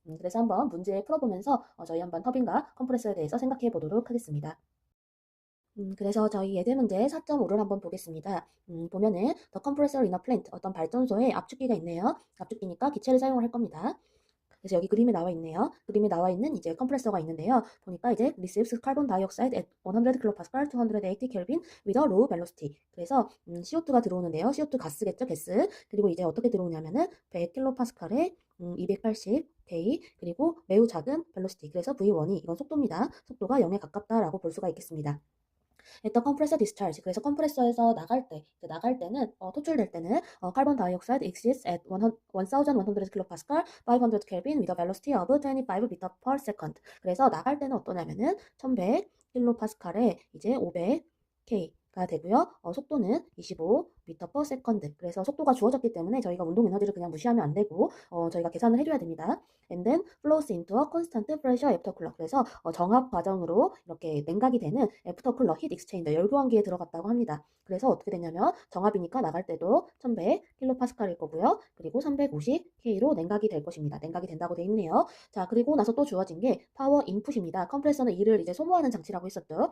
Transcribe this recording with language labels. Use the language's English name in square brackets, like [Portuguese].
[Korean] 그래서 한번 문제 풀어보면서 저희 한번 터빈과 컴프레서에 대해서 생각해 보도록 하겠습니다. 그래서 저희 예제 문제 4.5를 한번 보겠습니다. 보면은 [English] The compressor in a plant [Korean] 어떤 발전소에 압축기가 있네요. 압축기니까 기체를 사용을 할 겁니다. 그래서 여기 그림에 나와 있네요. 그림에 나와 있는 이제 컴프레서가 있는데요. 보니까 이제 [English] receives carbon dioxide at 100 kPa, 280 Kelvin with a low velocity. [Korean] 그래서 CO2가 들어오는데요. CO2 가스겠죠, 가스. 그리고 이제 어떻게 들어오냐면은 100 kPa에 280 K 그리고 매우 작은 velocity. 그래서 V1이 이건 속도입니다. 속도가 0에 가깝다라고 볼 수가 있겠습니다. 일단 컴프레서 디스차르지 그래서 컴프레서에서 나갈 때는 토출될 때는 [English] 카본 다이옥사이드 exists at 1100 kPa, 500 Kelvin with a velocity of 25 meter per second. [Korean] 그래서 나갈 때는 어떠냐면은 1100 kPa에 이제 500 K가 되고요. 속도는 25 미터 per second. 그래서 속도가 주어졌기 때문에 저희가 운동 에너지를 그냥 무시하면 안 되고 저희가 계산을 해줘야 됩니다. [English] And then flows into a constant pressure after cooler. [Korean] 그래서 정압 과정으로 이렇게 냉각이 되는 애프터 쿨러 히트 익스체인저 열교환기에 들어갔다고 합니다. 그래서 어떻게 되냐면 정압이니까 나갈 때도 1100 킬로파스칼일 거고요. 그리고 350 K로 냉각이 될 것입니다. 냉각이 된다고 돼 있네요. 자, 그리고 나서 또 주어진 게 파워 인풋입니다. 컴프레서는 이를 이제 소모하는 장치라고 했었죠.